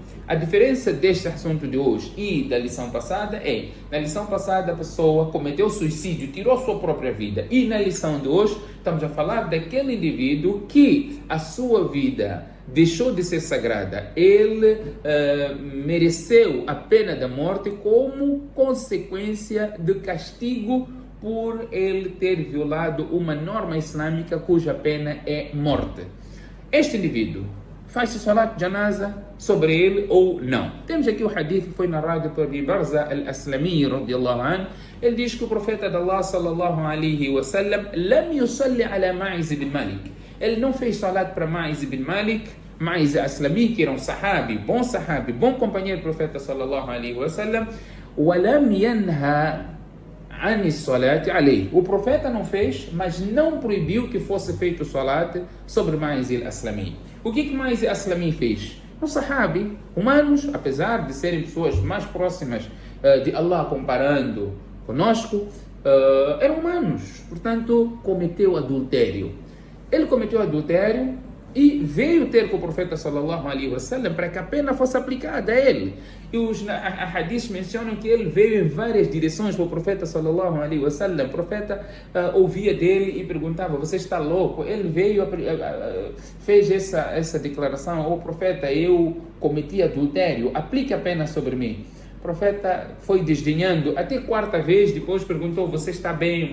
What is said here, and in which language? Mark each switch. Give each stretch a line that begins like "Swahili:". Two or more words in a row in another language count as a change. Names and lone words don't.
Portuguese: A diferença deste assunto de hoje e da lição passada é, na lição passada a pessoa cometeu suicídio, tirou sua própria vida, e na lição de hoje estamos a falar daquele indivíduo que a sua vida deixou de ser sagrada, ele mereceu a pena da morte como consequência de castigo por ele ter violado uma norma islâmica cuja pena é morte. Este indivíduo faz-se
Arabic: صلاة جنازة
Portuguese: sobre ele ou não? Temos aqui o hadith que foi narrado por Abi Barza al-Aslami
Arabic: رضي الله عنه.
Portuguese: Ele diz que o profeta de Allah
Arabic: صلى الله عليه وسلم لم يصل على ماعز بن مالك.
Portuguese: Ele não fez salat para Ma'iz ibn Malik, Ma'iz al-Aslami, que era um sahabi, bom companheiro do profeta
Arabic: صلى الله عليه وسلم ولم ينه عن صلاة عليه.
Portuguese: O profeta não fez, mas não proibiu que fosse feito salat sobre Ma'iz al-Aslami. O que Ma'iz al-Aslami fez? Um sahabi, humanos, apesar de serem pessoas mais próximas de Allah comparando conosco, eram humanos, portanto cometeu adultério. Ele cometeu adultério e veio ter com o profeta
Arabic: صلى الله عليه وسلم
Portuguese: para que a pena fosse aplicada a ele. E os hadiths mencionam que ele veio em várias direções para o profeta
Arabic: صلى الله عليه وسلم.
Portuguese: O profeta ouvia dele e perguntava: você está louco? Ele veio, fez essa declaração: oh profeta, eu cometi adultério, aplique a pena sobre mim. O profeta foi desdenhando, até quarta vez, depois perguntou: você está bem?